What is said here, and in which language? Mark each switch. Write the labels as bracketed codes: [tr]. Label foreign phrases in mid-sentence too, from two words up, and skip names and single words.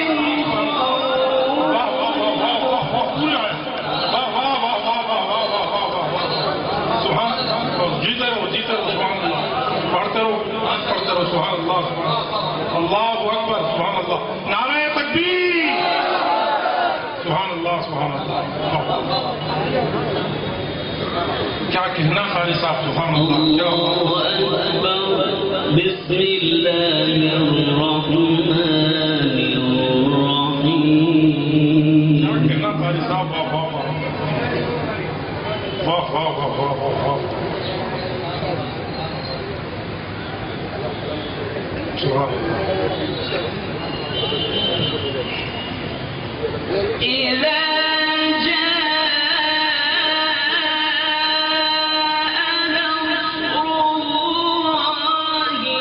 [ar] سبحان الله الله أكبر سبحان الله [ur] نعرہ تکبیر [ar] سبحان الله سبحان الله [ur] کیا کہنا قاری صاحب [ar] سبحان الله الله أكبر. بسم الله الرحمن الرحيم. [ur] کیا کہنا قاری صاحب واہ واہ واہ واہ واہ واہ واہ [ar] سبحان الله [ur] إذا جاء نصر الله